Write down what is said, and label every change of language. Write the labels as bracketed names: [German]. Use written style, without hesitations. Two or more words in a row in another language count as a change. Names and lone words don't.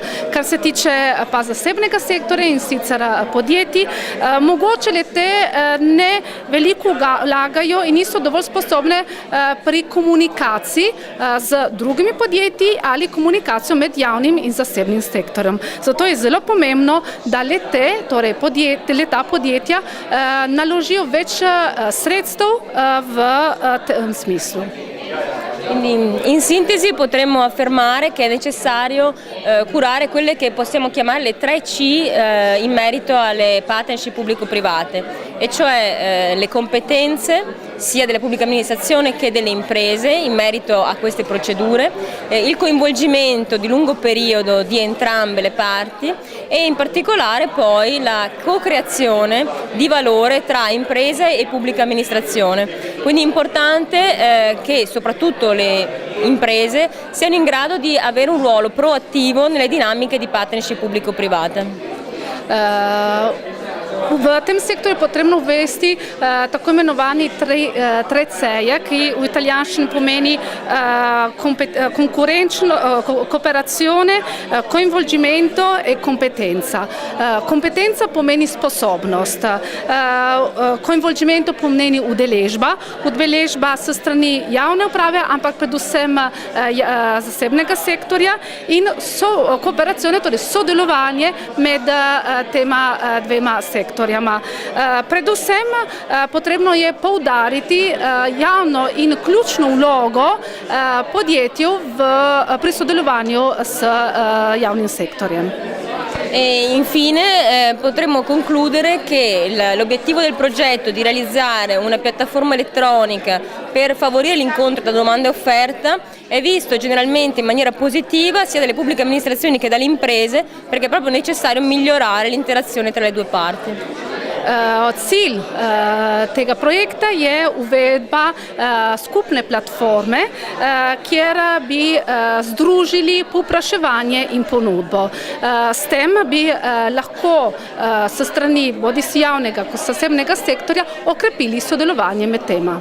[Slovenian] Kar se tiče pa zasebnega sektorja in sicer podjetij, mogoče le-te ne veliko vlagajo in niso dovolj sposobne pri komunikaciji z drugimi podjetji ali komunikacijo med javnim in zasebnim sektorjem. Zato je zelo pomembno, da torej ta podjetja naložijo več sredstev v tem smislu. [Italian] Quindi, in sintesi potremmo affermare che è necessario curare quelle che possiamo chiamare le 3C in merito alle partnership pubblico-private, e cioè le competenze, sia della pubblica amministrazione che delle imprese in merito a queste procedure, il coinvolgimento di lungo periodo di entrambe le parti e in particolare poi la co-creazione di valore tra imprese e pubblica amministrazione. Quindi è importante che soprattutto le imprese siano in grado di avere un ruolo proattivo nelle dinamiche di partnership pubblico-private. [Slovenian] V tem sektorju je potrebno uvesti tako imenovani TREC-je, ki v italijanščini pomeni [Italian] cooperazione, coinvolgimento e competenza. [Slovenian] Competenza pomeni sposobnost, coinvolgimento pomeni udeležba s strani javne uprave, ampak predvsem zasebnega sektorja in kooperacijo, torej sodelovanje med tema dvema sektorjama. Predvsem potrebno je poudariti javno in ključno vlogo podjetju pri sodelovanju s javnim sektorjem. [Italian] E infine potremmo concludere che l'obiettivo del progetto di realizzare una piattaforma elettronica per favorire l'incontro tra domanda e offerta è visto generalmente in maniera positiva sia dalle pubbliche amministrazioni che dalle imprese, perché è proprio necessario migliorare l'interazione tra le due parti. [Slovenian] Cilj tega projekta je uvedba skupne platforme, kjer bi združili povpraševanje in ponudbo. S tem bi lahko s strani bodisi javnega kot zasebnega sektorja okrepili sodelovanje med tema.